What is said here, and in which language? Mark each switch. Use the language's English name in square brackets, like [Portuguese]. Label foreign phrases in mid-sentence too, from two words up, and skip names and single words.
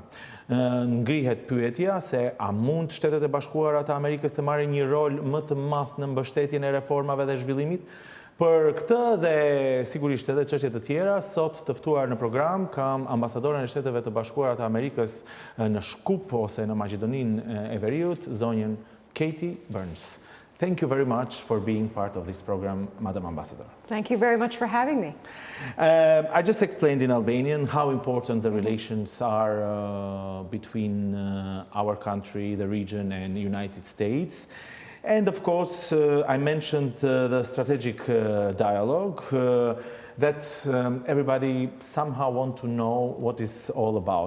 [Albanian] Ngrihet pyetja se a mund Shtetet e Bashkuara të Amerikës të marrin një rol më të madh në mbështetjen e reformave dhe zhvillimit? Për këtë dhe sigurisht edhe çështje të tjera, sot të ftuar në program kam ambasadoren e Shteteve të Bashkuara të Amerikës në Shkup ose në Maqedoninë e Veriut, zonjën Kejt Brnz. [English] Thank you very much for being part of this program, Madam Ambassador. Thank you very much for having me. I just explained in Albanian how important the relations are between our country, the region, and the United States. And of course, I mentioned the strategic dialogue that everybody somehow wants to know what it's all about.